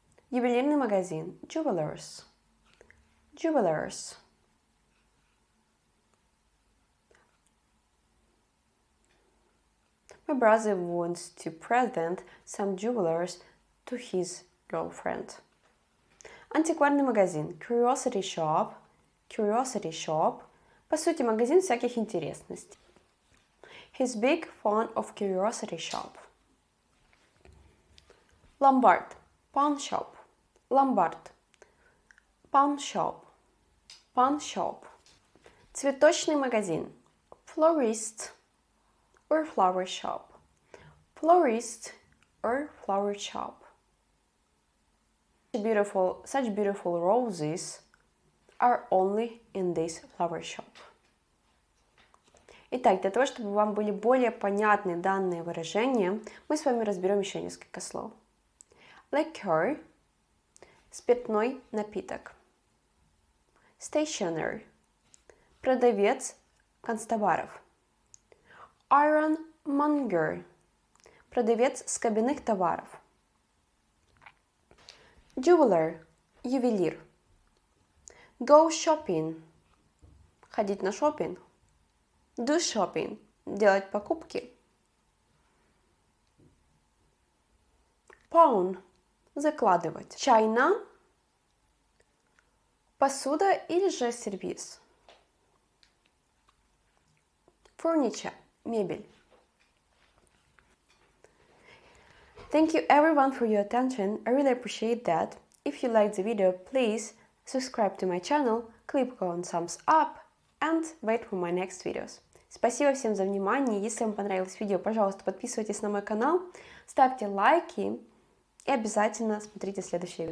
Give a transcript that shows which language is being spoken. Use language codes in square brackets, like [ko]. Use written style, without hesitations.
[ru] Ювелирный магазин. [en] Jewelers. Jewelers. [ru] My brother wants to present some jewelers to his girlfriend. Антикварный магазин. [en] Curiosity shop. Curiosity shop. [ru] По сути, магазин всяких интересностей. [en] He's big fan of curiosity shop. Lombard. Pawn shop. Lombard. Pawn shop. Pawn shop. [ru] Цветочный магазин. [en] Florist or flower shop. Florist or flower shop. Such beautiful roses are only in this flower shop. [ru] Итак, для того, чтобы вам были более понятны данные выражения, мы с вами разберем еще несколько слов. Liquor – спиртной напиток. Stationer – продавец канцтоваров. Ironmonger – продавец скобяных товаров. Jeweler – ювелир. [en] Go shopping [ru] – ходить на шопинг. [en] Do shopping [ru] – делать покупки. Pawn – закладывать. China – посуда или же сервиз. Furniture – мебель. [en] Thank you everyone for your attention. I really appreciate that. If you liked the video, please subscribe to my channel, click on thumbs up and wait for my next videos. [ru] Спасибо всем за внимание. Если вам понравилось видео, пожалуйста, подписывайтесь на мой канал, ставьте лайки и обязательно смотрите следующее видео.